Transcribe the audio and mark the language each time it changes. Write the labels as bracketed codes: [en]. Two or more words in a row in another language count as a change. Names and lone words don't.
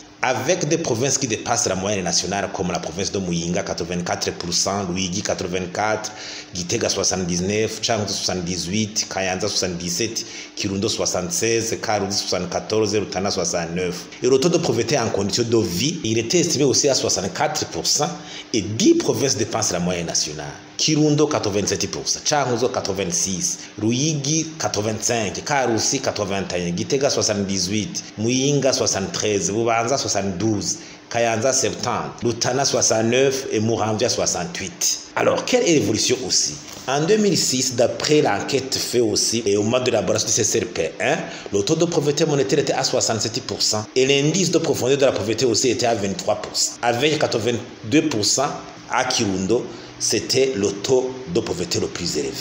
[fr] Avec des provinces qui dépassent la moyenne nationale, comme la province de Muyinga, 84%, Luigi, 84%, Gitega, 79%, Changu, 78%, Kayanza, 77%, Kirundo, 76%, Karudi, 74%, Rutana, 69%. Et le taux de pauvreté en conditions de vie, il était estimé aussi à 64%, et 10 provinces dépassent la moyenne nationale. Kirundo 87%, Changuzo 86%, Ruyigi 85%, Karusi 81%, Gitega 78%, Muyinga 73%, Bubanza 72%, Kayanza 70%, Lutana 69% et Muramvia 68%. Alors, quelle est l'évolution aussi? En 2006, d'après l'enquête faite aussi et au mois de l'élaboration du CCRP1, le taux de pauvreté monétaire était à 67% et l'indice de profondeur de la pauvreté aussi était à 23%. Avec 82% à Kirundo, c'était le taux de pauvreté le plus élevé.